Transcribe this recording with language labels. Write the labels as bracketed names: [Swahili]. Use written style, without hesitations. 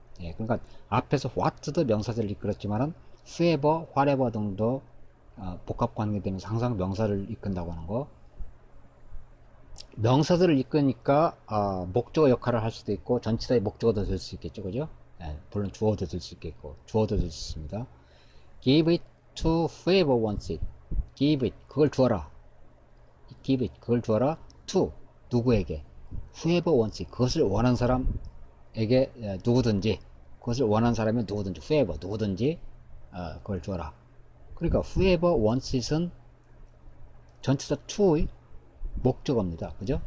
[Korean] 그러니까 앞에서 what도 명사절을 이끌었지만은 whoever, whatever 등도 복합 관계대명사 항상 명사를 이끈다고 하는 거. 명사들을 이끄니까 목적어 역할을 할 수도 있고 전치사의 목적어도 될 수 있겠죠. 그죠? 물론 주어도 될 수 있겠고 주어도 될 수 있습니다. [English] Give it to whoever wants it. Give it [Korean] 그걸 주어라. Give it 그걸 주어라. To 누구에게. [English] Whoever wants it [Korean] 그것을 원하는 사람에게 누구든지 그것을 원하는 사람이 누구든지 whoever 누구든지 그걸 주어라. 그러니까 [English] whoever wants it [Korean] 은 전치사 to의 목적어입니다. 그죠?